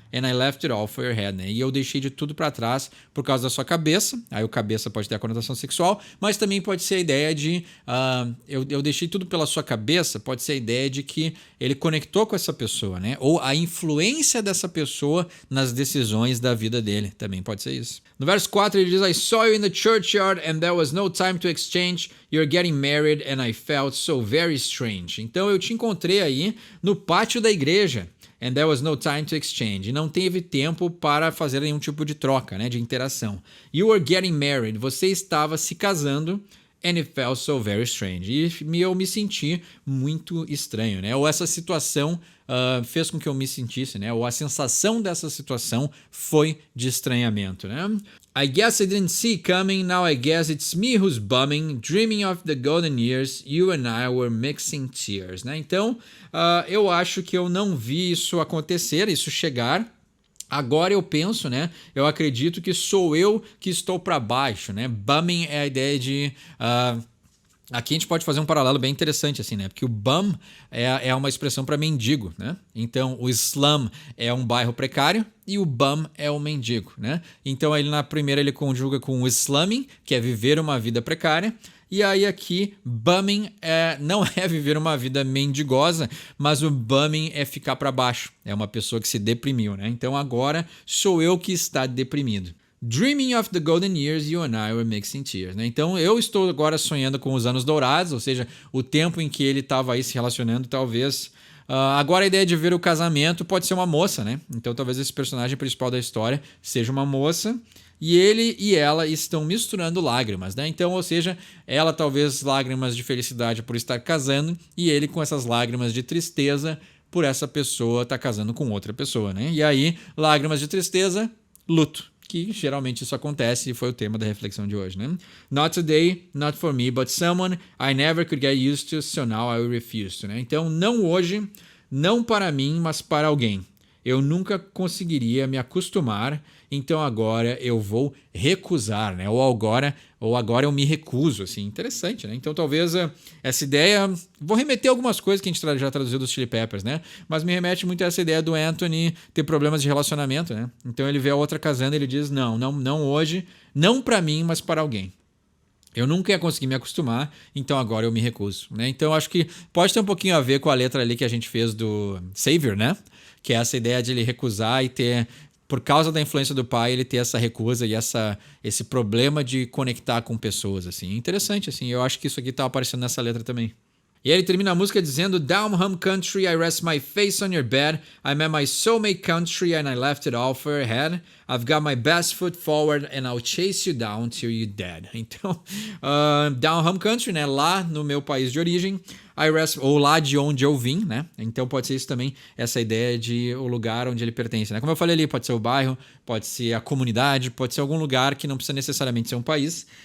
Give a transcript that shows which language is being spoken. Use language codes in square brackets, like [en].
[en] And I left it all for your head, [pt] né? E eu deixei de tudo para trás por causa da sua cabeça. Aí o cabeça pode ter a conotação sexual, mas também pode ser a ideia de eu deixei tudo pela sua cabeça. Pode ser a ideia de que ele conectou com essa pessoa, né? Ou a influência dessa pessoa nas decisões da vida dele. Também pode ser isso. No verso 4 ele diz: [en] I saw you in the churchyard and there was no time to exchange. You're getting married and I felt so very strange. [pt] Então eu te encontrei aí no pátio da igreja. [en] And there was no time to exchange. [pt] E não teve tempo para fazer nenhum tipo de troca, né, de interação. [en] You were getting married. [pt] Você estava se casando. [en] And it felt so very strange. [pt] E eu me senti muito estranho, né? Ou essa situação fez com que eu me sentisse, né? Ou a sensação dessa situação foi de estranhamento, né? [en] I guess I didn't see it coming, now I guess it's me who's bumming, dreaming of the golden years, you and I were mixing tears, né? [pt] Então, eu acho que eu não vi isso acontecer, isso chegar. Agora eu penso, né? Eu acredito que sou eu que estou para baixo, né? Bumming é a ideia de... aqui a gente pode fazer um paralelo bem interessante, assim, né? Porque o bum é uma expressão para mendigo, né? Então, o slum é um bairro precário e o bum é o mendigo, né? Então, ele na primeira ele conjuga com o slumming, que é viver uma vida precária. E aí aqui, bumming não é viver uma vida mendigosa, mas o bumming é ficar para baixo. É uma pessoa que se deprimiu, né? Então agora sou eu que está deprimido. [en] Dreaming of the golden years, you and I were mixing tears, né? [pt] Então eu estou agora sonhando com os anos dourados, ou seja, o tempo em que ele estava aí se relacionando, talvez... agora a ideia de ver o casamento pode ser uma moça, né? Então talvez esse personagem principal da história seja uma moça e ele e ela estão misturando lágrimas, né? Então, ou seja, ela talvez lágrimas de felicidade por estar casando e ele com essas lágrimas de tristeza por essa pessoa estar casando com outra pessoa, né? E aí, lágrimas de tristeza, luto. Que geralmente isso acontece e foi o tema da reflexão de hoje, né? [en] Not today, not for me, but someone I never could get used to, so now I refuse to, né? [pt] Então, não hoje, não para mim, mas para alguém. Eu nunca conseguiria me acostumar, então agora eu vou recusar, né? Ou agora eu me recuso, assim. Interessante, né? Então talvez essa ideia... Vou remeter algumas coisas que a gente já traduziu dos Chili Peppers, né? Mas me remete muito a essa ideia do Anthony ter problemas de relacionamento, né? Então ele vê a outra casando e ele diz, não hoje, não para mim, mas para alguém. Eu nunca ia conseguir me acostumar, então agora eu me recuso, né? Então acho que pode ter um pouquinho a ver com a letra ali que a gente fez do Savior, né? Que é essa ideia de ele recusar e ter, por causa da influência do pai, ele ter essa recusa e esse problema de conectar com pessoas, assim. Interessante, assim. Eu acho que isso aqui tá aparecendo nessa letra também. E aí ele termina a música dizendo: [en] Down home country, I rest my face on your bed. I'm at my soulmate country and I left it all for your head. I've got my best foot forward and I'll chase you down till you're dead. [pt] Então, [en] down home country, [pt] né? Lá no meu país de origem. [en] I rest, [pt] ou lá de onde eu vim, né? Então pode ser isso também, essa ideia de o lugar onde ele pertence, né? Como eu falei ali, pode ser o bairro, pode ser a comunidade, pode ser algum lugar que não precisa necessariamente ser um país.